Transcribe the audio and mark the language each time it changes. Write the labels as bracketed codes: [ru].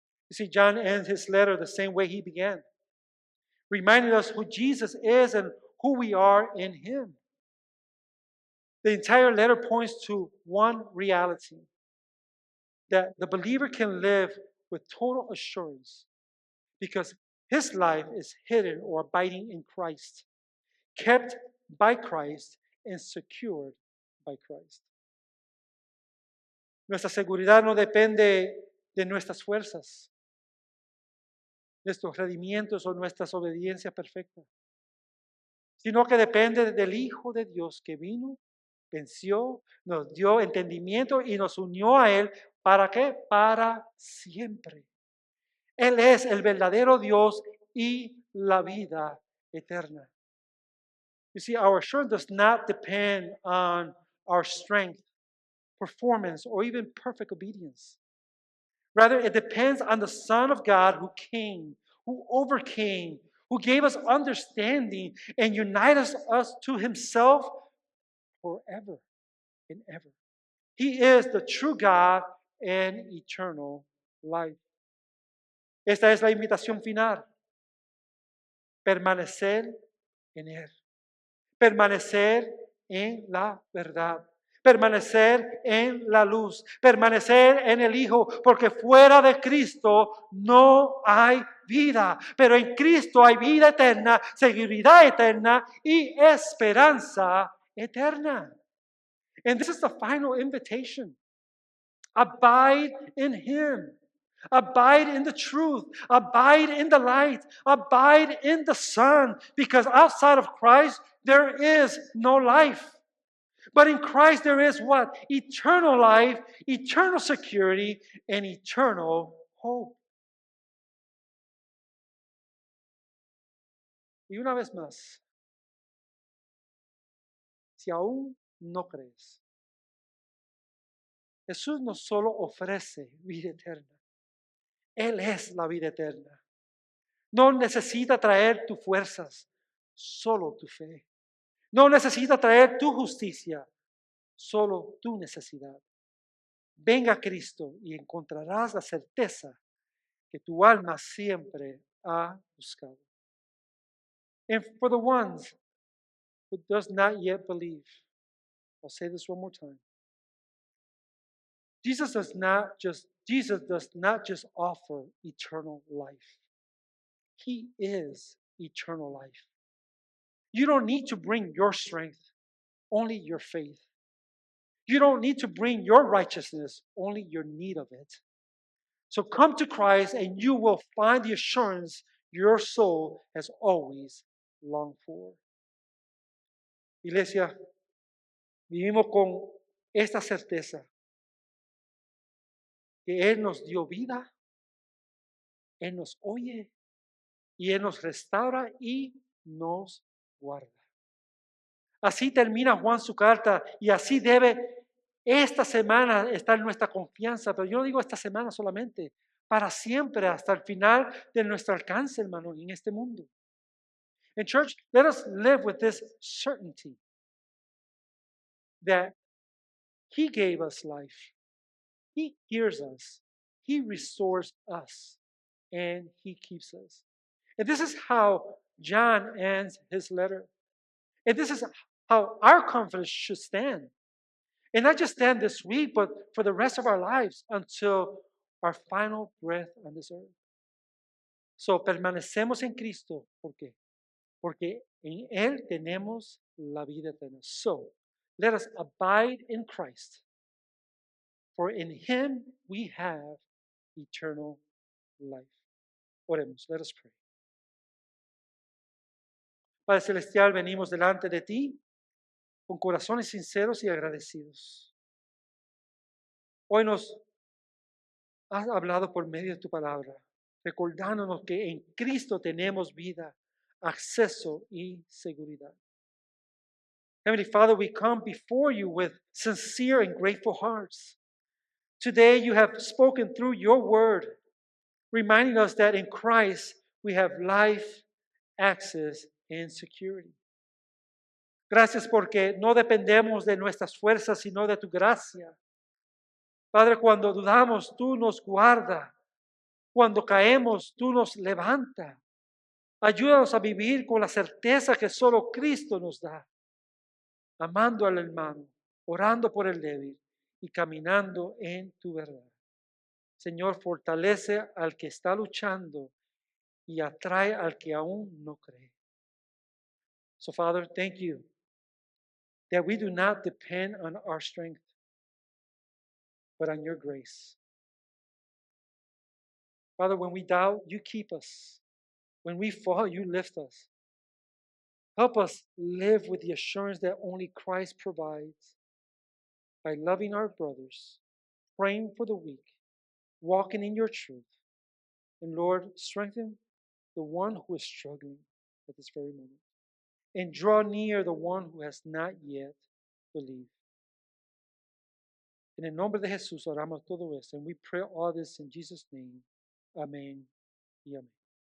[en] You see, John ends his letter the same way he began, reminding us who Jesus is and who we are in Him. The entire letter points to one reality, that the believer can live with total assurance because his life is hidden or abiding in Christ, kept by Christ, and secured by Christ. [es] Nuestra seguridad no depende de nuestras fuerzas, nuestros rendimientos o nuestras obediencias perfectas, sino que depende del Hijo de Dios que vino, venció, nos dio entendimiento y nos unió a Él. ¿Para qué? Para siempre. Él es el verdadero Dios y la vida eterna. [en] You see, our assurance does not depend on our strength, performance, or even perfect obedience. Rather, it depends on the Son of God who came, who overcame, who gave us understanding and united us to Himself forever and ever. He is the true God and eternal life. [es] Esta es la invitación final. Permanecer en Él. Permanecer en la verdad. Permanecer en la luz. Permanecer en el Hijo. Porque fuera de Cristo no hay vida. Pero en Cristo hay vida eterna, seguridad eterna y esperanza eterna. [en] And this is the final invitation. Abide in Him. Abide in the truth. Abide in the light. Abide in the Son. Because outside of Christ, there is no life. But in Christ, there is what? Eternal life, eternal security, and eternal hope. [es] Y una vez más, si aún no crees, Jesús no solo ofrece vida eterna, Él es la vida eterna. No necesita traer tus fuerzas, solo tu fe. No necesita traer tu justicia, solo tu necesidad. Venga a Cristo y encontrarás la certeza que tu alma siempre ha buscado. [en] And for the ones who does not yet believe, I'll say this one more time. Jesus does not just offer eternal life. He is eternal life. You don't need to bring your strength, only your faith. You don't need to bring your righteousness, only your need of it. So come to Christ and you will find the assurance your soul has always longed for. [es] Iglesia, vivimos con esta certeza que Él nos dio vida, Él nos oye y Él nos restaura y nos guarda. Así termina Juan su carta y así debe esta semana estar nuestra confianza, pero yo no digo esta semana solamente, para siempre, hasta el final de nuestro alcance, hermano, en este mundo. [en] In church, let us live with this certainty that He gave us life, He hears us, He restores us, and He keeps us. And this is how John ends his letter. And this is how our confidence should stand. And not just stand this week, but for the rest of our lives until our final breath on this earth. [es] So, permanecemos en Cristo. ¿Por qué? Porque en Él tenemos la vida eterna. [en] So, let us abide in Christ. For in Him we have eternal life. [es] Oremos, [en] let us pray. [es] Padre Celestial, venimos delante de ti con corazones sinceros y agradecidos. Hoy nos has hablado por medio de tu palabra, recordándonos que en Cristo tenemos vida, acceso y seguridad. [en] Heavenly Father, we come before you with sincere and grateful hearts. Today you have spoken through your word, reminding us that in Christ we have life, access, and security. [es] Gracias porque no dependemos de nuestras fuerzas, sino de tu gracia. Padre, cuando dudamos, tú nos guardas. Cuando caemos, tú nos levantas. Ayúdanos a vivir con la certeza que solo Cristo nos da. amando al hermano, orando por el débil y caminando en tu verdad. Señor, fortalece al que está luchando y atrae al que aún no cree. [en] So, Father, thank you that we do not depend on our strength, but on your grace. Father, when we doubt, you keep us. When we fall, you lift us. Help us live with the assurance that only Christ provides by loving our brothers, praying for the weak, walking in your truth. And Lord, strengthen the one who is struggling at this very moment. And draw near the one who has not yet believed. [es] En el nombre de Jesús oramos todo esto. [en] And we pray all this in Jesus' name. [es] Amén y amén.